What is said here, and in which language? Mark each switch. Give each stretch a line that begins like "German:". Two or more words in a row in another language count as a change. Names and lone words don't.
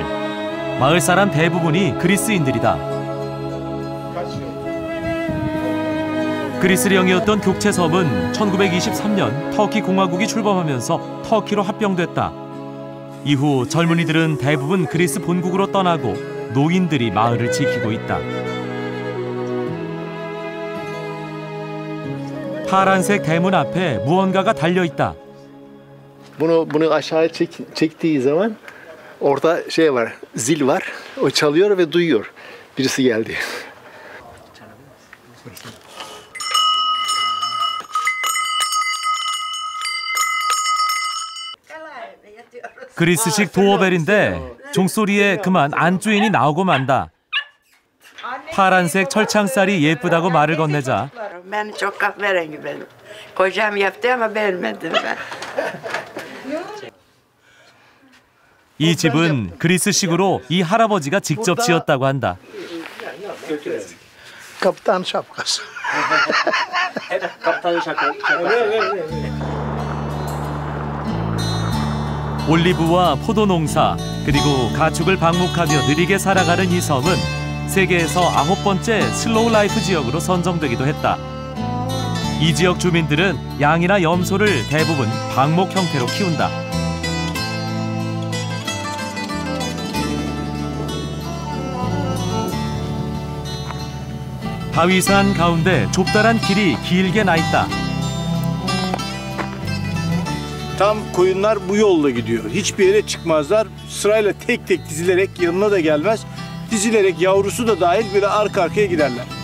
Korean: 마을 사람 대부분이 그리스인들이다. 그리스령이었던 격체섬은 1923년 터키 공화국이 출범하면서 터키로 합병됐다. 이후 젊은이들은 대부분 그리스 본국으로 떠나고 노인들이 마을을 지키고 있다. 파란색 대문 앞에 무언가가 달려있다.
Turkish: Bunu aşağıya çektiği zaman orada şey var, zil var. O çalıyor ve duyuyor. Birisi geldi.
Korean: 그리스식 도어벨인데 종소리에 그만 안주인이 나오고 만다. 파란색 철창살이 예쁘다고 말을 건네자
Turkish: Ben çok kahverengi benim. Kocam yaptı ama beğenmedim ben.
Korean: 이 집은 그리스식으로 이 할아버지가 직접 지었다고 한다.
Turkish: Kaptan şapkası. Kaptan şapkası.
Korean: 올리브와 포도 농사 그리고 가축을 방목하며 느리게 살아가는 이 섬은 세계에서 9번째 슬로우 라이프 지역으로 선정되기도 했다. 이 지역 주민들은 양이나 염소를 대부분 방목 형태로 키운다. 바위산 가운데 좁다란 길이 길게 나 있다.
Turkish: Tam koyunlar bu yolla gidiyor. Hiçbir yere çıkmazlar. Sırayla tek tek dizilerek, yanına da gelmez. Dizilerek yavrusu da dahil böyle arka arkaya giderler.